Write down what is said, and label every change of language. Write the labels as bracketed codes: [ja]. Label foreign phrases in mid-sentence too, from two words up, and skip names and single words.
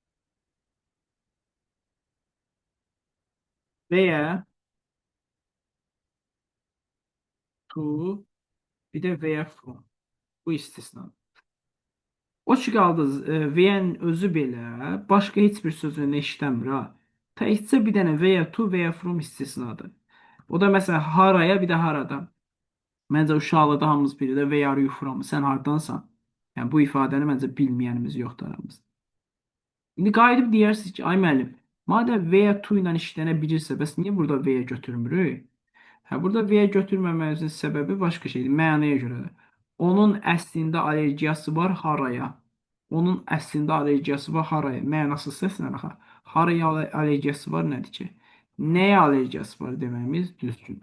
[az] Və ya to, bir də [en] where from. [az] Bu istisna. O ki qaldı VN özü belə başqa heç bir sözünü işləmir ha. Təkcə bir dənə [en] where to, where from [az] istisnadır. O da məsələn haraya, bir də haradan. Məncə uşaqlıqda hamımız bilir də [en] where are you from? [az] Sən hardansan? Yəni bu ifadəni məncə bilməyənimiz yoxdur aramızda. İndi qayıdıb deyirsiniz ki, ay müəllim, madəm [en] where to [az] ilə işlənə bilirsə, bəs niyə burada where götürmürük? Hə, burada V götürməməyimizin səbəbi başqa şeydir. Mənaya görədir. Onun əslində allergiyası var haraya. Onun əslində allergiyası var haraya. Mənasız səslənir axı. Haraya allergiyası var nədir ki? Nəyə allergiyası var deməyimiz düzgün.